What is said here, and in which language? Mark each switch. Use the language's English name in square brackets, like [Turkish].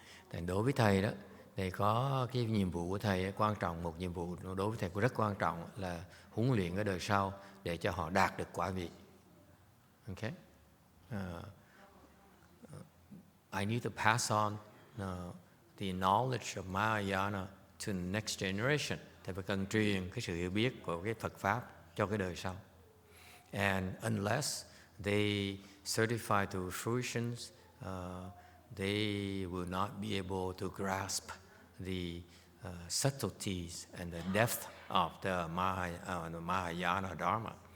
[Vietnamese] Thành đối với thầy đó, thầy có cái nhiệm vụ của thầy quan trọng, một nhiệm vụ đối với thầy cũng rất quan trọng là huấn luyện cái đời sau để cho họ đạt được quả vị. [English] Okay? I need to pass on the knowledge of Mahayana to the next generation. [Vietnamese] Thầy phải cần truyền cái sự hiểu biết của cái Phật Pháp cho cái đời sau. [English] And unless they certify to fruitions, they will not be able to grasp the subtleties and the depth of the Mahayana Dharma.